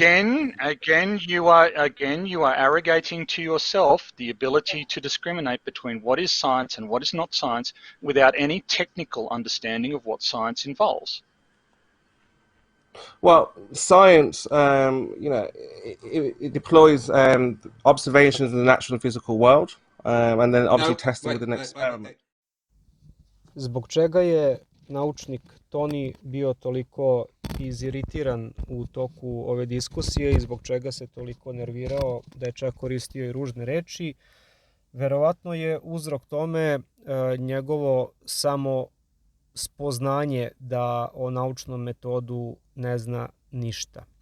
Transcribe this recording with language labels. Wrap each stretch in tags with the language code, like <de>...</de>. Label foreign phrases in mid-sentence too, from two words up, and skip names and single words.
<en>Again, you are arrogating to yourself the ability to discriminate between what is science and what is not science without any technical understanding of what science involves. Well, science, it deploys observations in the natural and physical world, and then obviously testing with an experiment.</en> <sr>Zbog čega je naučnik Toni bio toliko iziritiran u toku ove diskusije i zbog čega se toliko nervirao da je čak koristio i ružne reči, verovatno je uzrok tome njegovo samo spoznanje da o naučnom metodu ne zna ništa.</sr>